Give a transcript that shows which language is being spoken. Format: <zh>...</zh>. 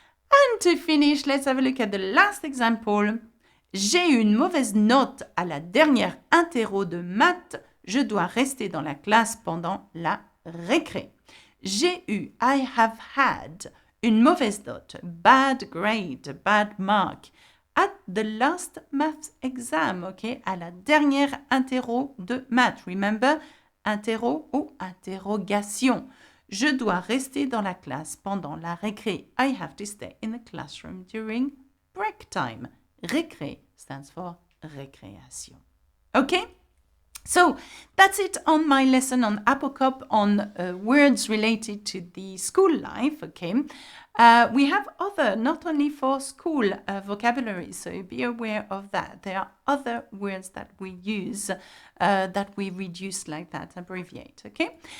<en>And to finish, let's have a look at the last example.</en> <fr>J'ai eu une mauvaise note à la dernière interro de maths. Je dois rester dans la classe pendant la récré.</fr> <en>J'ai eu, I have had,</en> <fr>une mauvaise note,</fr> <en>bad grade, bad mark, at the last maths exam, ok,</en> <fr>à la dernière interro de maths.</fr> <en>Remember,</en> <fr>interro ou interrogation. Je dois rester dans la classe pendant la récré.</fr> <en>I have to stay in the classroom during break time. Récré stands for récréation. Okay? So that's it on my lesson on Apocop on words related to the school life, okay? We have other, not only for school vocabulary, so be aware of that. There are other words that we use that we reduce like that, abbreviate, okay?</en>